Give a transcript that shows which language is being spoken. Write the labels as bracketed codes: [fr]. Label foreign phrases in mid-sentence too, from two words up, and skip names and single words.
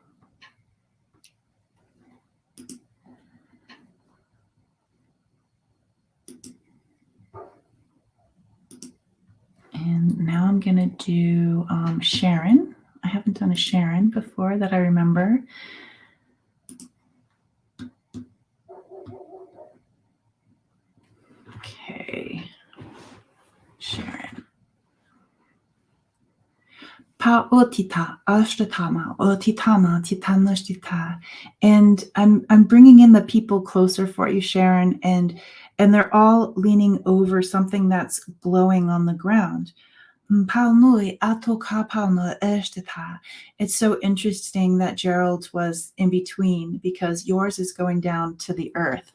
[en] And now I'm going to do Sharon. I haven't done a Sharon before that I remember. Okay. Sharon. Pa otita ashtatama otitama titanashtita. And I'm bringing in the people closer for you, Sharon, and they're all leaning over something that's glowing on the ground. It's so interesting that Gerald's was in between because yours is going down to the earth.